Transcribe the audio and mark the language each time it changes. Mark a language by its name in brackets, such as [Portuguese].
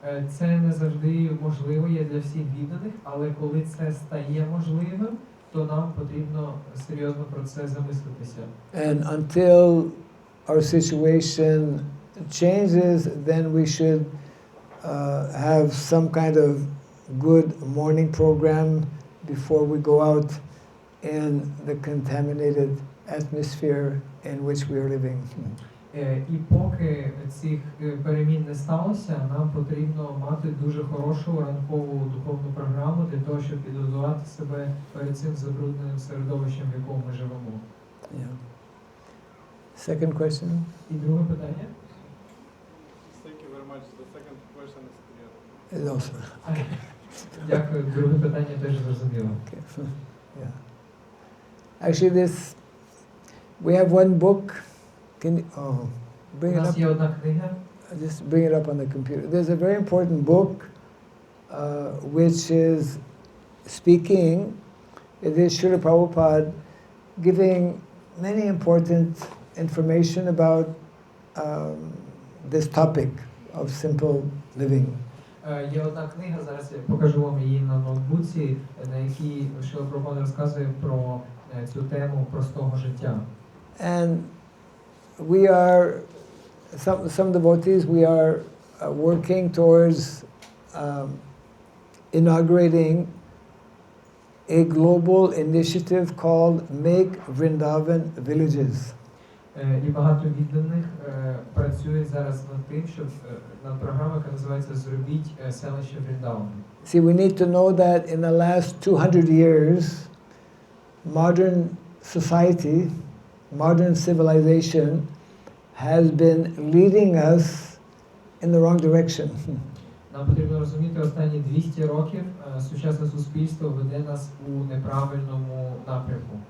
[Ukrainian] Це не завжди можливо є для всіх відданих, але коли це стає можливим, то нам потрібно серйозно про це замислитися. [English] And until our situation changes, then we should have some kind of good morning program before we go out in the contaminated atmosphere in which we are living. [Ukrainian] І поки цих перемін не сталося, нам потрібно мати дуже хорошу ранкову духовну програму для того, щоб підготувати себе перед цим забрудненим середовищем, в якому ми живемо. [English] Yeah. Second question? [Ukrainian] І друге питання? [English] Thank you very much. The second question is clear. Is also. [Ukrainian] Дякую. Друге питання теж зрозуміло. [English] Okay. Yeah. Actually, we have one book. Can you, bring [Ukrainian] У [English] it [Ukrainian] нас [English] up? [Ukrainian] є одна книга. [English] Just bring it up on the computer. There's a very important book which is speaking. It is Srila Prabhupada giving many important information about this topic of simple living. [Ukrainian] Є одна книга, зараз я покажу вам її на ноутбуці, на якій Шрила Прабхупада розказує про цю тему простого життя. [English] And we are, some devotees, we are working towards inaugurating a global initiative called Make Vrindavan Villages. [Ukrainian] І багато відданих працюють зараз над тим, щоб над програмою, яка називається «Зробіть селище Вріндавана». [English] See, we need to know that in the last 200 years, modern society, modern civilization has been leading us in the wrong direction. [Ukrainian] Нам потрібно розуміти, останні 200 років сучасне суспільство веде нас у неправильному напрямку.